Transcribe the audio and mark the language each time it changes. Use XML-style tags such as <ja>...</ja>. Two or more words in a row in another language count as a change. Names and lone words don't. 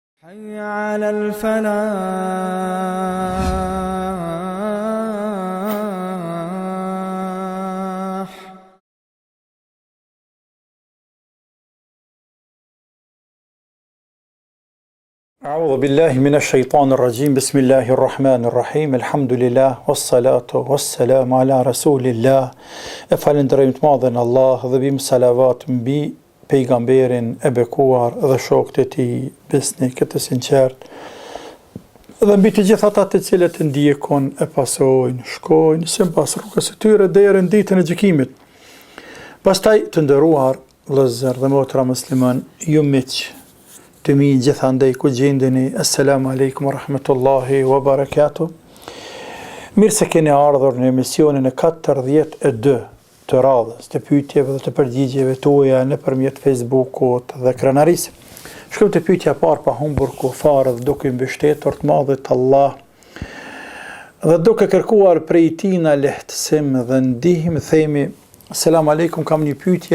<ar>حي على الفلاح. أعوذ بالله من الشيطان الرجيم. بسم الله الرحمن الرحيم. الحمد لله والصلاة والسلام على رسول الله.</ar> <sq>Falënderojmë të madhen Allah dhe bim salavat mbi pejgamberin e bekuar dhe shokët e tij besnikët të sinqert dhe mbi të gjithë ata të cilët e ndjekon e pasojnë, shkojnë sipas rrugës së tyre deri në ditën e gjykimit. Pastaj të nderuar vëllezër dhe motra musliman, ju miq të mi gjithandej ku gjendeni,</sq> <ar>السلام عليكم ورحمة الله وبركاته.</ar> <sq>Mirë se keni ardhur në emisionin e 42 të radhës të pyetjeve dhe të përgjigjeve tuaja nëpërmjet Facebookut dhe krenarisë. Shkruaj të pyetja parë pa humbur kufar dhe duke mbështetur të madhit Allah dhe duke kërkuar prej tij na lehtësim dhe ndihmë, themi</sq> <ar>سلام عليكم,</ar> <sq>kam një pyetje.</sq>